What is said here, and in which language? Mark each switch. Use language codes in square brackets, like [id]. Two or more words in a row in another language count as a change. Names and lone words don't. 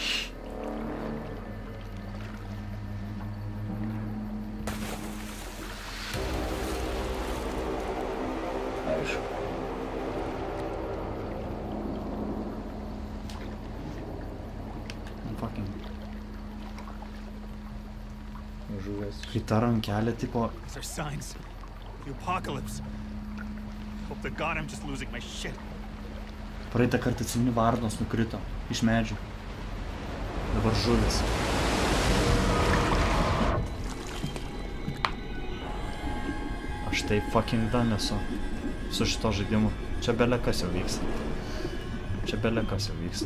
[lt] Aišku. Fucking. Žuvęs. Kai ta rankelė, tipo, [en] These are signs. The apocalypse. Hope to God I'm just losing my shit. [lt] praeitą kartą atsimeni varnos nukrito iš medžių. Dabar žuvis. Aš tai [en] fucking done [lt] esu su šito žaidimu. Čia belekas jau vyksta. Čia belekas jau vyksta.